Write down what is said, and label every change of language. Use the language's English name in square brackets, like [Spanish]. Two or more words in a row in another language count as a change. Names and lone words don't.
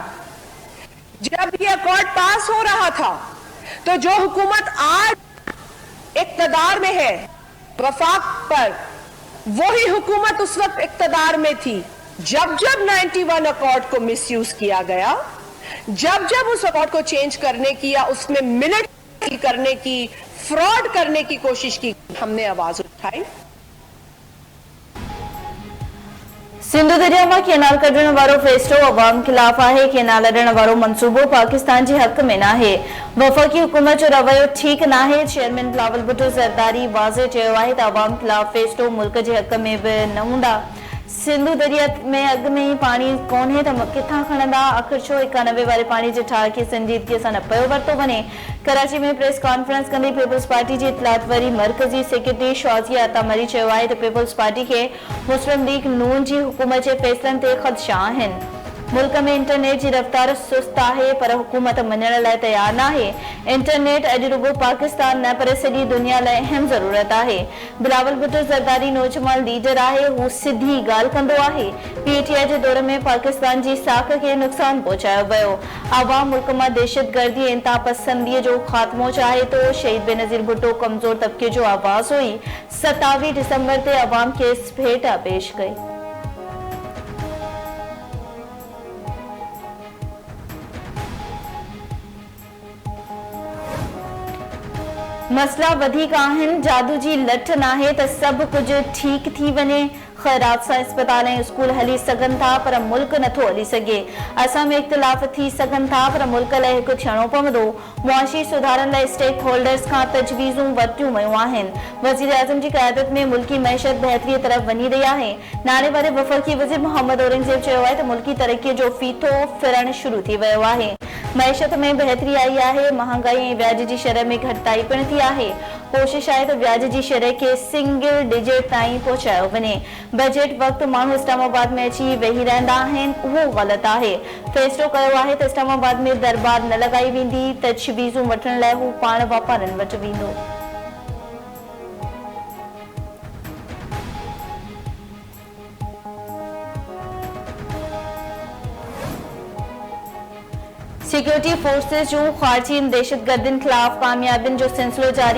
[Urdu] جب یہ اکارڈ پاس ہو رہا تھا تو جو حکومت آج اقتدار میں ہے وفاق پر، وہی حکومت اس وقت اقتدار میں تھی جب 91 اکارڈ کو مس یوز کیا گیا، جب اس اکارڈ کو چینج کرنے کی یا اس میں ملٹری کرنے کی، فراڈ کرنے کی کوشش کی، ہم نے آواز اٹھائی. [Sindhi] सिंधु दरिया में केनाल कढण वारो फैसलो अवाम खिलाफ है। केनाल अॾण वारो मंसूबो पाकिस्तान जे हक में ना है। वफ़ाक़ी हुकूमत जो रवैयो ठीक ना है। चेयरमैन बिलावल भुट्टो ज़रदारी वाज़े चयो आहे त अवाम खिलाफ फैसलो मुल्क जे हक में भी न हूंदा। सिंधु दरिया में अग में ही पानी कौन है तो किथां खणंदा? आखिर छो 91 वाले पानी जे ठार खे संजीदगी सां न पियो वरितो वञे? कराची में प्रेस कॉन्फ्रेंस कंदी पीपल्स पार्टी जी इतलात वरी मरकज़ी सेक्रेटरी शाज़िया अतामरी चयो आहे त पीपल्स पार्टी के मुस्लिम लीग नून जी हुकूमत जे फैसलन ते ख़दशा आहिनि। मुल्क में इंटरनेट की रफ्तार सुस्त है पर हुकूमत मञण लाइ तैयार ना है। इंटरनेट अॼु रुगो पाकिस्तान न पर सॼी दुनिया लाइ अहम ज़रूरत है। बिलावल भुट्टो ज़रदारी नौजवान लीडर है, हू सिधी ॻाल्हि कंदो आहे। पीटीआई जे दौर में पाकिस्तान जी साख के नुक़सान पहुचायो वियो। आवाम मुल्क में दहशतगर्दी ऐं इंतहा पसंदीअ जो ख़ात्मो चाहे तो। शहीद बेनज़ीर भुट्टो कमज़ोर तबके जो आवाज़ हुई। 27 दिसंबर ते आवाम खे भेटा पेश कई। मसला वधीक आहिनि। जादू जी लठ नाहे त सब कुछ ठीक थी वञे। खैरात सां अस्पताल ऐं स्कूल हली सघनि था पर मुल्क नथो हली सघे। असां में इख्तिलाफ़ थी सघनि था पर मुल्क लाइ हिकु थियणो पवंदो। मुआशी सुधारनि लाइ स्टेक होल्डर्स खां तजवीज़ूं वरितियूं वयूं आहिनि। वज़ीर आज़म जी क़यादत में मुल्की मईशत बहितरीअ तरफ़ वञी रही आहे। नाले वारे वफ़ाक़ी वज़ीर मोहम्मद औरंगज़ेब चयो आहे त मुल्की तरक़ीअ जो फीथो फिरणु शुरू थी वियो आहे। मईशत में बहितरी आई है। महंगाई ऐं व्याज जी शरह में घटिताई पिण थी आहे। कोशिश है तो व्याज की शरह के सिंगल डिजिट ताईं पहुंचायो वञे। बजट वक्त माण्हू इस्लामाबाद में अची वेही रहंदा आहिनि, उहो ग़लत आहे। फ़ैसिलो कयो आहे त इस्लामाबाद में दरबार न लॻाई वेंदी। तजवीज़ूं वठण लाइ हू पाण वापारनि वटि वेंदो। सिक्योरिटी फोर्सेस जो खारजी दहशतगर्दन खिलाफ कामयाबियन जो सिलसिलो जारी।